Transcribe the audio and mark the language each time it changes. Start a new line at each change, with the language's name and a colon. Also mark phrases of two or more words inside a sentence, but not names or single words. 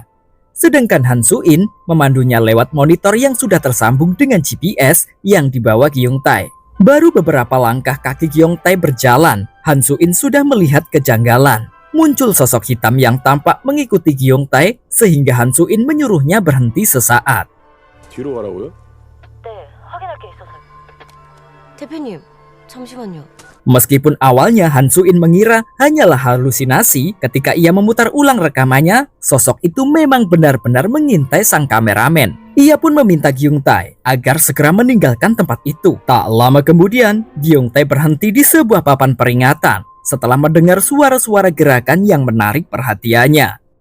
Indonesian: Sedangkan Han Soo-in memandunya lewat monitor yang sudah tersambung dengan GPS yang dibawa Hyung-tae. Baru beberapa langkah kaki Hyung-tae berjalan, Han Soo-in sudah melihat kejanggalan. Muncul sosok hitam yang tampak mengikuti Hyung-tae sehingga Han Soo-in menyuruhnya berhenti sesaat.
Korean: 뒤로 가라고요? 네, 확인할 게 있어서요. 대표님, 잠시만요.
Indonesian: Meskipun awalnya Han Soo-in mengira hanyalah halusinasi, ketika ia memutar ulang rekamannya, sosok itu memang benar-benar mengintai sang kameramen. Ia pun meminta Hyung-tae agar segera meninggalkan tempat itu. Tak lama kemudian, Hyung-tae berhenti di sebuah papan peringatan setelah mendengar suara-suara gerakan yang menarik perhatiannya.